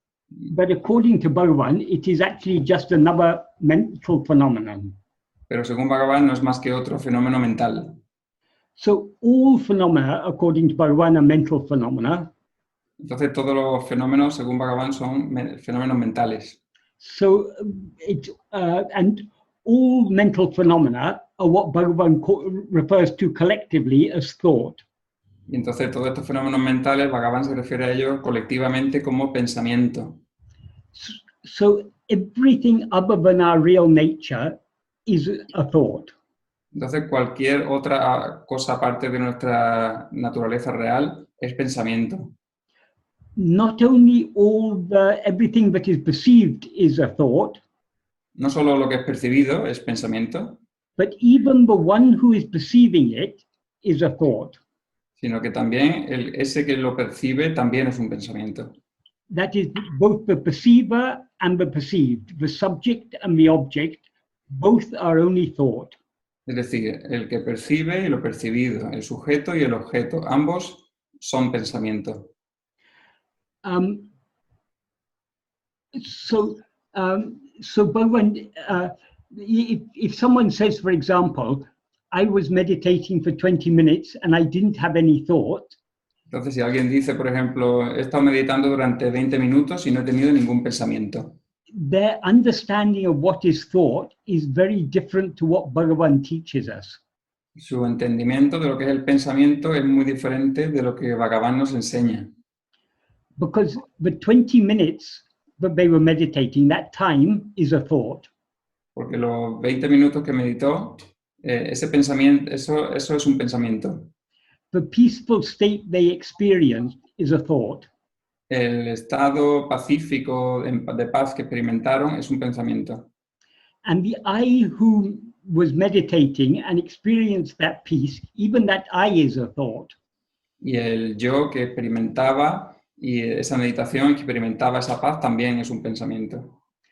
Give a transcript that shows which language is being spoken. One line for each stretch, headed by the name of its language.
English: But according to Bhagavan, it is actually just another mental phenomenon.
Spanish: Pero según Bhagavan no es más que otro fenómeno mental.
English: So all phenomena, according to Bhagavan, are mental phenomena.
Spanish: Entonces todos los fenómenos, según Bhagavan, son fenómenos mentales.
English: So and all mental phenomena are what Bhagavan refers to collectively as thought.
Spanish: Y entonces todos estos fenómenos mentales, Bhagavan se refiere a ellos colectivamente como pensamiento.
English: So everything other than our real nature is a thought.
Spanish: Entonces cualquier otra cosa aparte de nuestra naturaleza real es pensamiento.
English: Not only everything that is perceived is a thought,
Spanish: No solo lo que es percibido es pensamiento,
English: but even the one who is perceiving it is a thought.
Spanish: sino que también ese que lo percibe también es un pensamiento.
English: That is, both the perceiver and the perceived, the subject and the object, both are only thought.
Spanish: Es decir, el que percibe y lo percibido, el sujeto y el objeto, ambos son pensamiento.
English: So Bhagavan, if someone says, for example, I was meditating for 20 minutes and I didn't have any thought.
Spanish: Entonces, si alguien dice, por ejemplo, he estado meditando durante 20 minutos y no he tenido ningún pensamiento.
English: Their understanding of what is thought is very different to what Bhagavan teaches us.
Spanish: Su entendimiento de lo que es el pensamiento es muy diferente de lo que Bhagavan nos enseña.
English: Because the 20 minutes that they were meditating, that time is a thought.
Spanish: Porque los 20 minutos que meditó, ese pensamiento, eso es un pensamiento.
English: The peaceful state they experienced is a thought.
Spanish: El estado pacífico de paz que experimentaron es un pensamiento.
English: And the I who was meditating and experienced that peace, even that I is a thought.
Spanish: Y el yo que experimentaba y esa meditación que experimentaba esa paz también es un pensamiento.